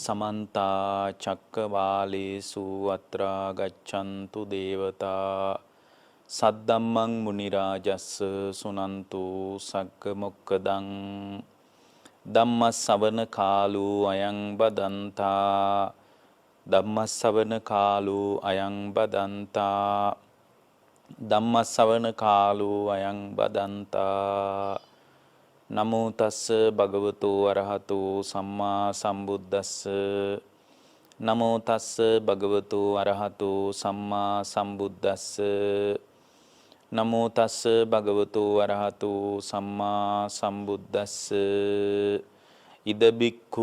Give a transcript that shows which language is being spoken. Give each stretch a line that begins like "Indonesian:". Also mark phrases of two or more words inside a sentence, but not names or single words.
Pali: समन्ता चक्कवालेषु अत्रा गच्छन्तु देवता सद्दम्मं मुनिराजस्स सुनन्तु सक्कमुक्कदं ධම්මස්සවන කාලෝ අයං බදන්තා ධම්මස්සවන කාලෝ අයං බදන්තා ධම්මස්සවන කාලෝ අයං බදන්තා නමෝ තස්ස භගවතු අරහතෝ සම්මා සම්බුද්දස්ස නමෝ තස්ස භගවතු අරහතෝ සම්මා සම්බුද්දස්ස නමෝ තස්ස භගවතු අරහතෝ සම්මා සම්බුද්දස්ස ඉද බික්ඛු